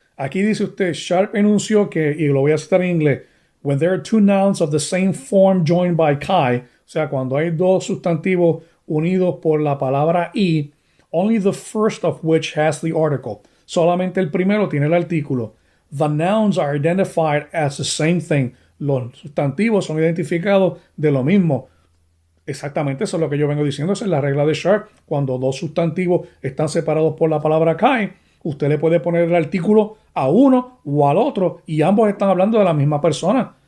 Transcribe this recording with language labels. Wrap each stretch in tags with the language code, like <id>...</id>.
<es>Aquí dice usted, Sharp enunció que, y lo voy a citar en inglés,</es> <en>when there are two nouns of the same form joined by chi,</en> <es>o sea, cuando hay dos sustantivos unidos por la palabra y,</es> <en>only the first of which has the article.</en> <es>Solamente el primero tiene el artículo.</es> <en>The nouns are identified as the same thing.</en> <es>Los sustantivos son identificados de lo mismo. Exactamente, eso es lo que yo vengo diciendo. Esa es la regla de Sharp. Cuando dos sustantivos están separados por la palabra kai, usted le puede poner el artículo a uno o al otro y ambos están hablando de la misma persona.</es>